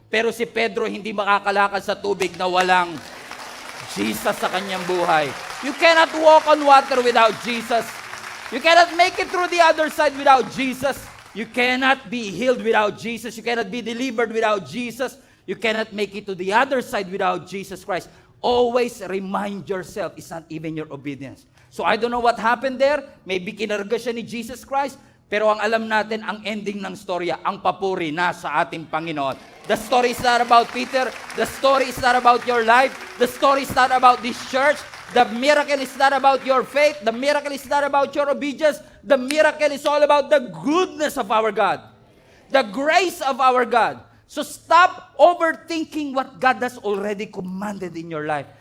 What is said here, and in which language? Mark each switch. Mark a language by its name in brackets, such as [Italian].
[Filipino] Pero si Pedro hindi makakalakad sa tubig na walang Jesus sa kanyang buhay. [English] You cannot walk on water without Jesus. You cannot make it through the other side without Jesus. You cannot be healed without Jesus. You cannot be delivered without Jesus. You cannot make it to the other side without Jesus Christ. Always remind yourself, it's not even your obedience. So I don't know what happened there. Maybe [Filipino] kinarga siya ni Jesus Christ. Pero ang alam natin, ang ending ng storya, ang papuri na sa ating Panginoon. [English] The story is not about Peter. The story is not about your life. The story is not about this church. The miracle is not about your faith. The miracle is not about your obedience. The miracle is all about the goodness of our God. The grace of our God. So stop overthinking what God has already commanded in your life.